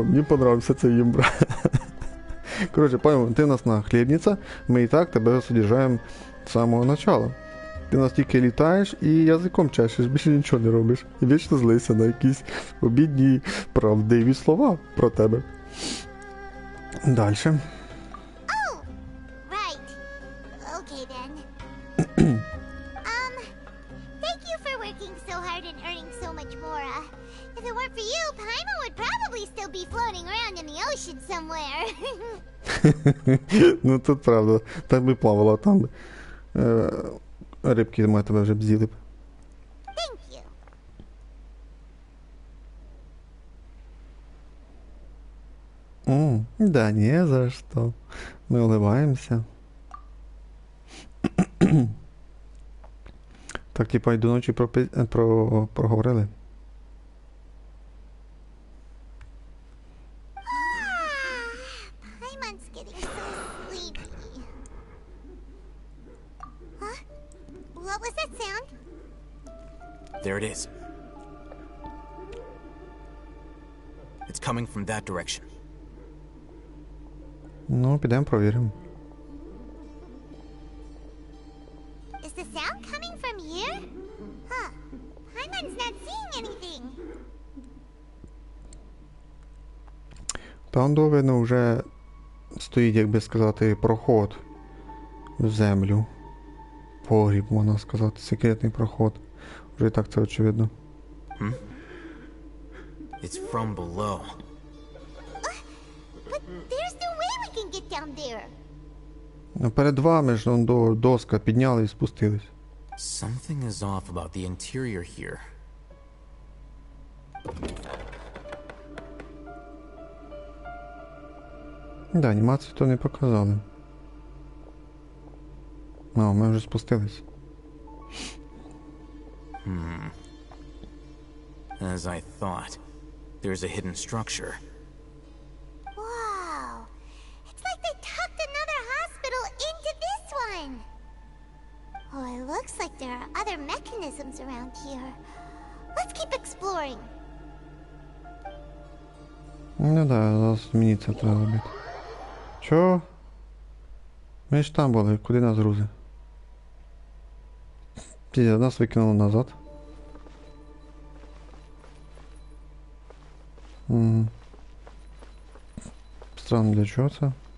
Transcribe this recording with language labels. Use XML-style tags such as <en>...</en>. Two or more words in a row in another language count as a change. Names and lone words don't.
<uk>Мені понравився цей юмор. Короче, Пайман, ти в нас нахлебниця, ми і так тебе содержаємо з самого начала. Ти нас тільки літаєш і язиком чешеш, більше нічого не робиш. І вічно злися на якісь обідні правдиві слова про тебе. Дальше.</uk> <en>Oh, right. Okay then. Thank you for working so hard and earning so much more. If it weren't for you, Paimon would probably still be floating around in the ocean somewhere.</en> <uk>Ну тут правда. Так би плавала там. Рибки ми тебе вже б з'їли б.</uk> <en>Thank you.</en> <ru>Да не за что. Мы улыбаемся. Так, типа,</ru> <uk>й до ночі проговорили.</uk> <en>Paimon's getting so sleepy. Huh? What was that sound? There it is. It's coming from that direction.</en> <uk>Ну, підемо провіримо.</uk> <en>Is the sound coming from here? Huh. Paimon's not seeing anything.</en> <uk>Там, видно, вже стоїть, як би сказати, проход в землю. Погріб, можна сказати, секретний проход. Вже і так це очевидно.</uk> <en>It's from below. But there's no way we can get down there.</en> <uk>А перед вами ж он доска підняли і спустились.</uk> <en>Something is off about the interior here.</en> <uk>Да, анімацію то не показали. А, ми вже спустились.</uk> <en>As I thought, there's a hidden structure. Wow. It's like they tucked another hospital into this one. Oh, it looks like there are other mechanisms around here. Let's keep exploring.</en> <uk>Ну да, зараз мені це треба робити. Чо? Ми ж там були, куди нас грузи? Нас викинуло назад. Странно, для чого це?</uk>